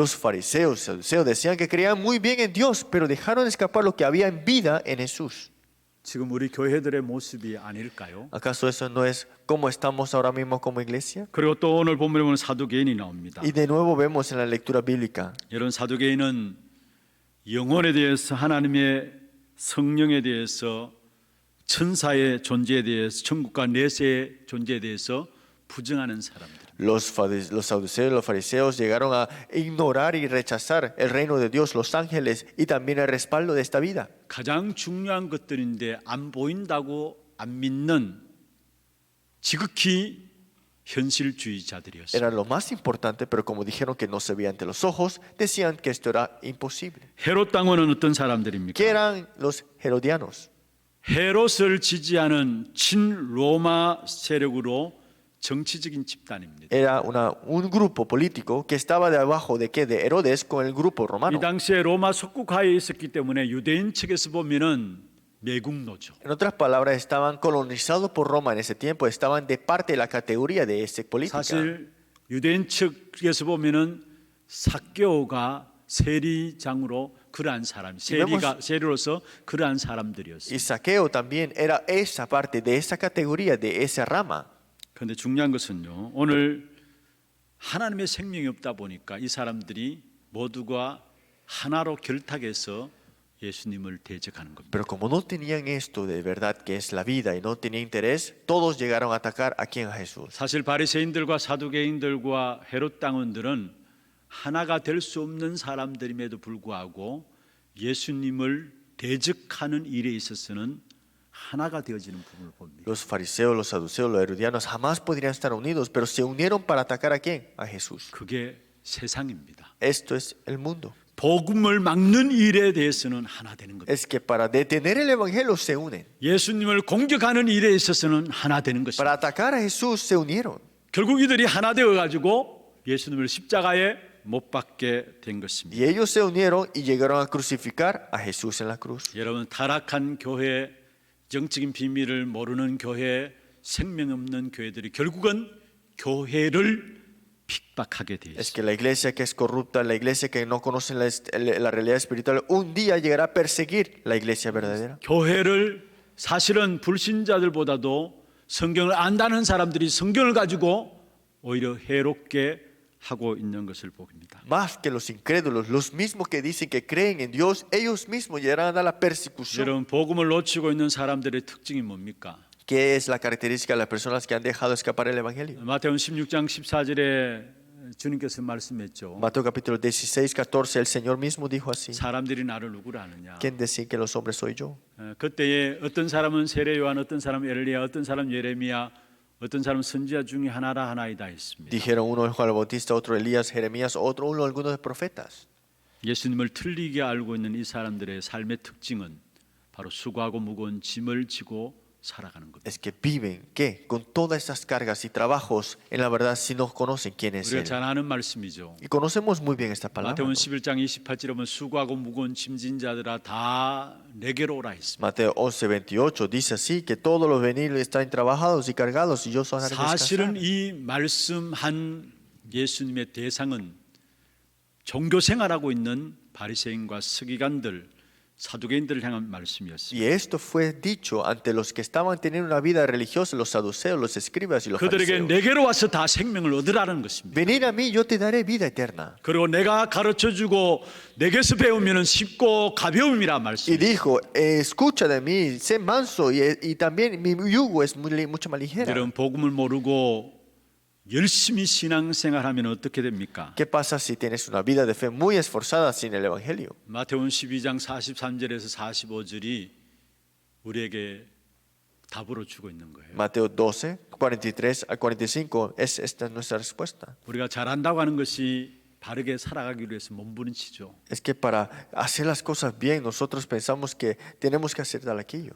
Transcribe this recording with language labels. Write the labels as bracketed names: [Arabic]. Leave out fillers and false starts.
[Spanish] Los fariseos, saduceos decían que creían muy bien en Dios, pero dejaron escapar lo que había en vida en Jesús. [Korean] 지금 우리 교회들의 모습이 아닐까요? [Spanish] ¿Acaso eso no es como estamos ahora mismo como iglesia? [Korean] 그리고 또 오늘 본문에 보면 사두개인이 나옵니다. [Spanish] Y de nuevo vemos en la lectura bíblica, [Korean] 이런 사두개인은 영혼에 대해서 하나님의 성령에 대해서 천사의 존재에 대해서 천국과 내세의 존재에 대해서 부정하는 사람들. [Spanish] los saduceos, los fariseos llegaron a ignorar y rechazar el reino de Dios, los ángeles y también el respaldo de esta vida. [Korean] 가장 중요한 것들인데 안 보인다고 안 믿는 지극히 현실주의자들이었어요. [Spanish] Era lo más importante, pero como dijeron que no se veía ante los ojos, decían que esto era imposible. [Korean] 헤롯 당원은 어떤 사람들입니까? [Spanish] ¿Qué eran los herodianos? [Korean] 헤롯을 지지하는 친로마 세력으로 정치적인 집단입니다. [Spanish] Era un grupo político que estaba debajo de Herodes con el grupo [Korean] 이 [Spanish] romano. [Korean] 당시에 로마 속국하에 있었기 때문에 유대인 측에서 보면은 매국노죠. [Spanish] En otras palabras, estaban colonizados por Roma en ese tiempo, estaban de parte de la categoría de esa política. [Korean] 사실 유대인 측에서 보면은 삭개오가 세리장으로 그러한 사람, 세리로서 그러한 사람들이었어요. [Spanish] Y Saqueo también era esa parte de esa categoría, de esa rama. [Korean] 그런데 중요한 것은요, 오늘 하나님의 생명이 없다 보니까 이 사람들이 모두가 하나로 결탁해서 예수님을 대적하는 겁니다. [Spanish] Pero como no tenían esto de verdad que es la vida y no tenían interés, todos llegaron a atacar a quién? A Jesús. [Korean] 사실 바리새인들과 사두개인들과 헤롯 당원들은 하나가 될 수 없는 사람들임에도 불구하고 예수님을 대적하는 일에 있어서는 하나가 되어지는 부분을 봅니다. [Spanish] Los fariseos, los saduceos, los herodianos jamás podrían estar unidos, pero se unieron para atacar a quién? A Jesús. [Korean] 그게 세상입니다. [Spanish] Esto es el mundo. [Korean] 복음을 막는 일에 대해서는 하나 되는 겁니다. [Spanish] Es que para detener el evangelio se unen. [Korean] 예수님을 공격하는 일에 있어서는 하나 되는 것입니다. [Spanish] Para atacar a Jesús se unieron. [Korean] 결국 이들이 하나 되어 가지고 예수님을 십자가에 못 박게 된 것입니다. [Spanish] Y ellos se unieron y llegaron a crucificar a Jesús en la cruz. [Korean] 여러분, 타락한 교회, 정적인 비밀을 모르는 교회, 생명 없는 교회들이 결국은 교회를 핍박하게 되어 [Spanish] Es [Korean] 있습니다. [Spanish] que la iglesia que es corrupta, la iglesia que no conoce la realidad espiritual, un día llegará a perseguir la iglesia verdadera. [Korean] 교회를 사실은 불신자들보다도 성경을 안다는 사람들이 성경을 가지고 오히려 해롭게 하고 있는 것을 보입니다. [Spanish] Más que los incrédulos, los mismos que dicen que creen en Dios, ellos mismos llegarán a la persecución. [Korean] 여러분 복음을 놓치고 있는 사람들의 특징이 뭡니까? [Spanish] ¿Qué es la característica de las personas que han dejado escapar el Evangelio? [Korean] 마태복음 16장 14절에 주님께서 말씀했죠. [Spanish] Mateo capítulo 16, 14, el Señor mismo dijo así. [Korean] 사람들이 나를 누구라 하느냐. [Spanish] ¿Quién decir que los hombres soy yo? [Korean] 그때에 어떤 사람은 세례 요한, 어떤 사람은 엘리야, 어떤 사람은 예레미야, 어떤 사람은 선지자 중에 하나라 하나이다 했습니다. [Spanish] Dijeron uno es Juan el Bautista, otro Elías, Jeremías, otro uno algunos de profetas. [Korean] 예수님을 틀리게 알고 있는 이 사람들의 삶의 특징은 바로 수고하고 무거운 짐을 지고 살아가는 겁니다. [Spanish] Es que viven, ¿qué? Con todas estas cargas y trabajos, en la verdad, si no conocen quién es [Korean] 우리가 [Spanish] Él. [Korean] 잘 아는 말씀이죠. [Spanish] Y conocemos muy bien esta palabra. [Korean] 마태복음 11장 28절에 보면 수고하고 무거운 짐진 자들아 다 내게로 오라 했습니다. [Spanish] Mateo 11:28 dice así, que todos los venidos están trabajados y cargados y yo os haré [Korean] 사실은 [Spanish] descansar. [Korean] 이 말씀한 예수님의 대상은 종교 생활하고 있는 바리새인과 서기관들, 사두개인들을 향한 말씀이었습니다. [Spanish] Y esto fue dicho ante los que estaban teniendo una vida religiosa, los saduceos, los escribas y los [Korean] 그들에게 [Spanish] fariseos. [Korean] 내게로 와서 다 생명을 얻으라는 것입니다. [Spanish] Venid a mí, yo te daré vida eterna. [Korean] 그리고 내가 가르쳐주고 내게서 배우면 쉽고 가벼움이라 [Spanish] Y [Korean] 말씀입니다. [Spanish] dijo, escucha de mí, sé manso y también mi yugo es mucho más ligera. [Korean] 여러분 복음을 모르고 열심히 신앙생활하면 어떻게 됩니까? [Spanish] ¿Qué pasa si tienes una vida de fe muy esforzada sin el Evangelio? [Korean] 마태복음 12장 43절에서 45절이 우리에게 답으로 주고 있는 거예요. [Spanish] Mateo 12, 43 al 45, esta es nuestra respuesta. [Korean] 우리가 잘한다고 하는 것이 바르게 살아가기 위해서 몸부림치죠. [Spanish] Es que para hacer las cosas bien, nosotros pensamos que tenemos que hacer tal aquello.